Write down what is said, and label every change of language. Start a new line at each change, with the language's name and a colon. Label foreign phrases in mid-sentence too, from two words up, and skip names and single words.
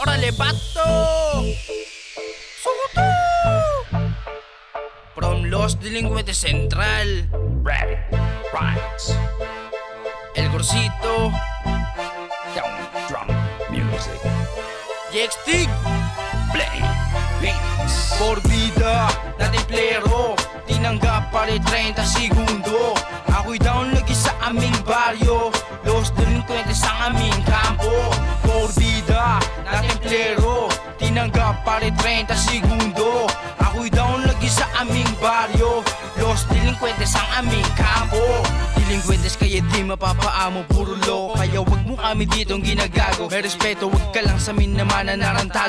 English: Bato Soto from Los Delincuentes Central, Rabbit Rhymes, El Gorsito, Down Drum Music, Jextig, Play Beats.
Spanish: por vida
Filipino: na templero, tinanggap pa rin 30 segundo. Ako'y down lagi sa aming baryo, Los Delincuentes ang aming kampo.
Spanish: Por vida
Filipino: na templero, tinanggap pa rin 30 segundo. Ako'y down lagi sa aming baryo, Los Delincuentes ang aming kampo. Delinquentes kaya di mapapaamo, puro lo. Kaya wag mo kami ditong ginagago. May respeto, wag ka lang sa amin naman na narantado.